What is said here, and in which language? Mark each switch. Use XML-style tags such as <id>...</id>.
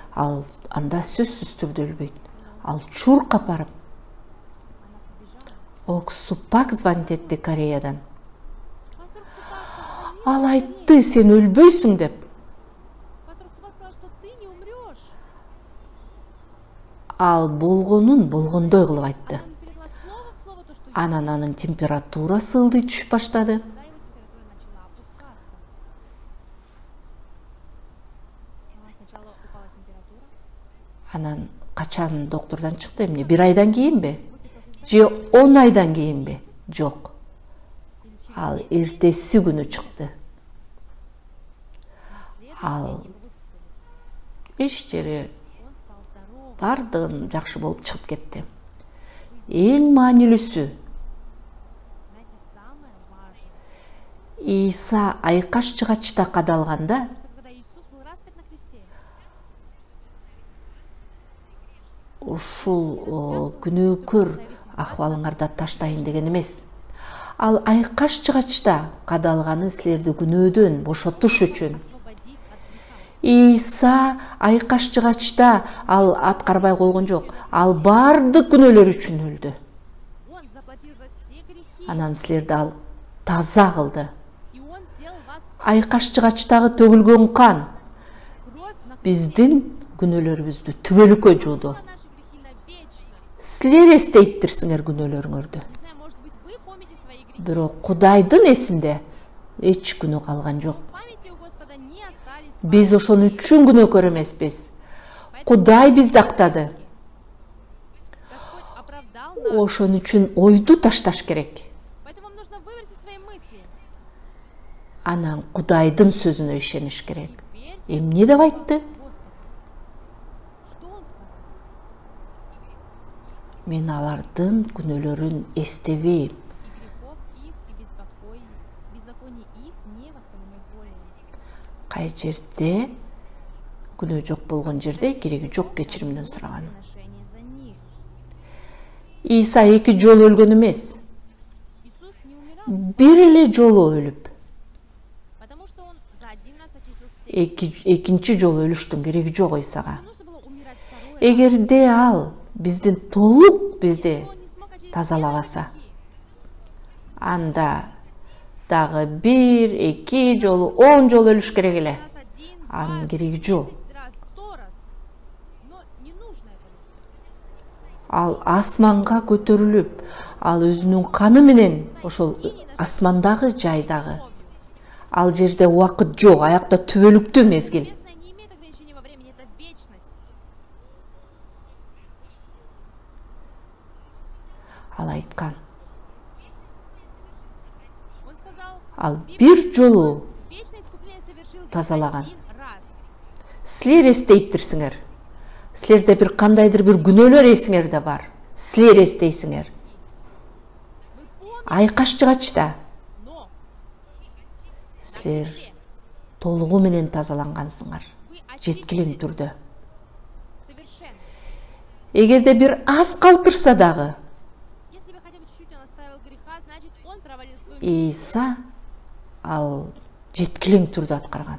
<ky>Ал анда сөзсүз түрдө өлбөйт. Ал чуркап барып</ky> <ru>Она побежала.</ru> <ky>Оксупак звонит этти Кореядан.</ky> <ru>Пастор Ксупак позвонил.</ru> <ky>Ал айтты, сен өлбөйсүң деп.</ky> <ru>Пастор Ксупак сказал, что ты не умрешь.</ru> <ky>Ал болгонун болгондой кылып айтты.</ky> <ru>Он перевела слово в слово то, что</ru> <ky>Анан анын температурасы ылдый түшүп баштады.</ky> <ru>когда его температура начала опускаться. Сначала упала температура.</ru> <ky>Анан качан доктурдан чыкты, эмне 1 айдан кийинби?</ky> <ru>Выписался из</ru> <ky>Же 10 айдан кийинби? Жок.</ky> <ru>или через</ru> <ky>Ал эртеси күнү чыкты.</ky> <ru>следующий</ru> <ky>Ал</ky> <ru>день его выписали.</ru> <ky>эч жери</ky> <ru>Он стал здоров.</ru> <ky>бардыгын жакшы болуп чыгып кетти. Эң маанилүүсү,</ky> <ru>Знаете, самое важное,</ru> <ky>Иса айкаш жыгачта кадалганда</ky> <ru>что когда Иисус был распят на кресте,</ru> <ky>ушул күнөөкөр акыбалыңарда таштайын деген эмес. Ал айкаш жыгачта кадалганы силерди күнөөдөн бошотуш үчүн.</ky> <ru>освободить от греха.</ru> <ky>Иса айкаш жыгачта ал аткарбай койгон жок. Ал бардык күнөөлөр үчүн өлдү.</ky> <ru>Он заплатил за все грехи,</ru> <ky>Анан силерди ал таза кылды.</ky> <ru>и Он сделал вас</ru> <ky>Айкаш жыгачтагы төгүлгөн кан</ky> <ru>кровь на кресте.</ru> <ky>биздин күнөөлөрүбүздү түбөлүккө жууду.</ky> <ru>На наши грехи навечно.</ru> <ky>Силер эстейттирсиңер күнөөлөрүңөрдү.</ky> <ru>Не знаю, может быть, вы помните свои грехи.</ru> <ky>Бирок Кудайдын эсинде эч күнөө калган жок.</ky> <ru>В памяти у Господа не остались</ru> <ky>Биз ошон үчүн күнөөкөр эмеспиз. Кудай бизди актады.</ky> <ru>Господь оправдал нас.</ru> <ky>Ошон үчүн ойду ташташ керек.</ky> <ru>Поэтому вам нужно выбросить свои мысли.</ru> <ky>Анан Кудайдын сөзүнө ишениш керек.</ky> <ru>Верьте</ru> <ky>Эмне деп айтты?</ky> <ru>в Господа. Что Он сказал?</ru> <ky>Мен алардын күнөөлөрүн эстебейм.</ky> <ru>И грехов их, и беззаконий их не воспомину более.</ru> <ky>Кай жерде күнөө жок болгон жерде кереги жок кечиримден сураган.</ky> <ru>Приношение за них.</ru> <ky>Иса 2 жолу өлгөн эмес.</ky> <ru>Иисус не умирал,</ru> <ky>Бир эле жолу өлүп,</ky> <ru>потому что Он за один раз очистил всех.</ru> <ky>экинчи жолу өлүштүн кереги жок Исага.</ky> <ru>Не нужно было умирать второй раз.</ru> <ky>Эгерде ал биздин толук бизди</ky> <ru>Если Он не смог очистить все</ru> <ky>тазалабаса,</ky> <ru>наши грехи,</ru> <ky>анда дагы 1, 2 жолу, 10 жолу өлүш керек эле.</ky> <ru>раз один,</ru> <ky>Анын</ky> <ru>два,</ru> <ky>кереги жок.</ky> <ru>10 раз, 100 раз. Но не нужно это.</ru> <ky>Ал асманга көтөрүлүп, ал өзүнүн каны менен ошол асмандагы жайдагы. Ал жерде убакыт жок, аякта түбөлүктүү мезгил.</ky> <ru>Небесное не имеет ограничения во времени, это вечность.</ru> <ky>Ал айткан.</ky> <ru>Он сказал,</ru> <ky>Ал бир жолу</ky> <ru>вечное искупление совершил за</ru> <ky>тазалаган.</ky> <ru>один раз.</ru> <ky>Силер эстейттирсиңер. Силерде бир кандайдыр бир күнөөлөр эсиңерде бар. Силер эстейсиңер.</ky> <ru>Вы помните,</ru> <ky>Айкаш жыгачта</ky> <ru>но</ru> <ky>силер толугу менен тазалангансыңар.</ky> <ru>вы</ru> <ky>Жеткилиң</ky> <ru>очищены</ru> <ky>түрдө.</ky> <ru>совершенно.</ru> <ky>Эгерде бир аз калтырса дагы,</ky> <ru>Если бы хотя бы чуть-чуть он оставил греха, значит он провалил свою</ru> <ky>Иса ал жеткилиң түрдө аткарган.</ky>